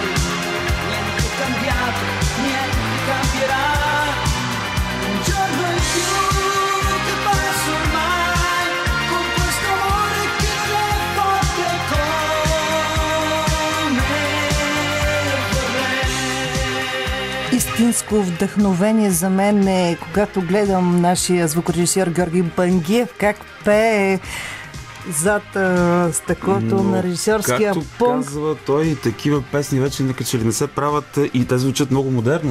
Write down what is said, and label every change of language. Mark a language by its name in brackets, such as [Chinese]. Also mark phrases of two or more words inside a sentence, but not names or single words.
[Italian] Niente è cambiato, niente cambierà. Un giorno in più che passa ormai, con questo amore che non è forte come vorrei. [Bulgarian] Истинско вдъхновение за мен е, когато гледам нашия звукорежисьор Георги Бангиев как пее зад стъклото на режисьорския както пункт. казва той, такива песни вече че ли не се правят и те звучат много модерно.